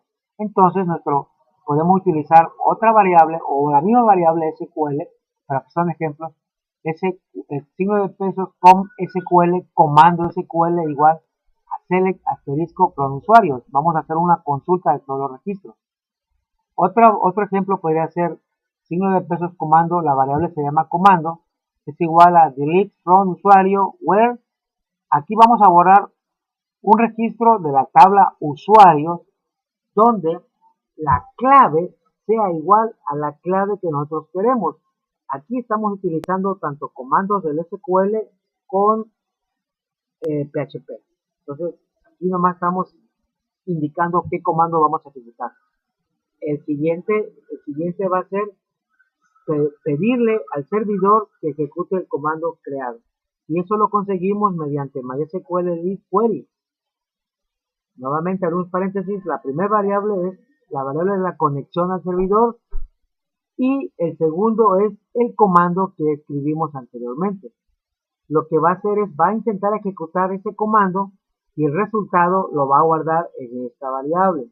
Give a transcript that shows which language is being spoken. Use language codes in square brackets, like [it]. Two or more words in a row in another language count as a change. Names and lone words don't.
[es] Entonces, podemos utilizar otra variable o la misma variable SQL, para que son ejemplos, el signo de pesos com SQL, comando SQL igual a select asterisco con usuarios. Vamos a hacer una consulta de todos los registros. Otro ejemplo podría ser signo de pesos comando, la variable se llama comando, es igual a [en] delete from usuario where. [es] Aquí vamos a borrar un registro de la tabla usuarios donde la clave sea igual a la clave que nosotros queremos. Aquí estamos utilizando tanto comandos del SQL con PHP. Entonces, aquí nomás estamos indicando qué comando vamos a utilizar. El siguiente va a ser pedirle al servidor que ejecute el comando creado. Y eso lo conseguimos mediante MySQL list query. Nuevamente, abrimos paréntesis, la primera variable es la variable de la conexión al servidor y el segundo es el comando que escribimos anteriormente. Lo que va a hacer es, va a intentar ejecutar ese comando y el resultado lo va a guardar en esta variable.